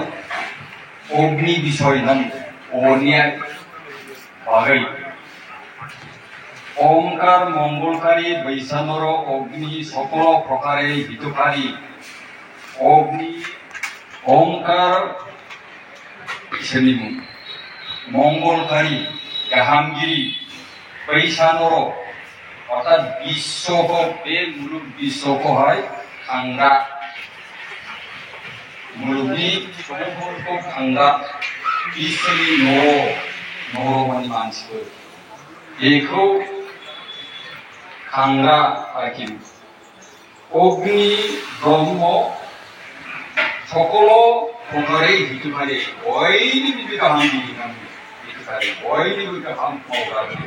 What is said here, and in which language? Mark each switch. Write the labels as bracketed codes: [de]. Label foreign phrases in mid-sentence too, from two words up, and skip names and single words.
[brx] अग्नि बिषय नाम अरनि बागै [bn] ওঁকার মঙ্গলকারী বৈষ্ণবর অগ্নি সকল প্রকারে হিতকারী [brx] अग्नि ओंकार इसोरनि मुं मंगलकारी गाहामगिरि वैष्णवर अर्थात विश्वखौ बे मुलुग विश्वखौहाय खांग्रा मुलुगनि सुबुंफोरखौ खांग्रा इसोरनि नरमानि मानसिफोर बेखौ खांग्रा आरोखि [bn] অগ্নি ব্রহ্ম সকল প্রকারে হিতকারী [brx] बयनिबो गाहामगिरि हितकारी बयनिबो गाहाम मावग्रा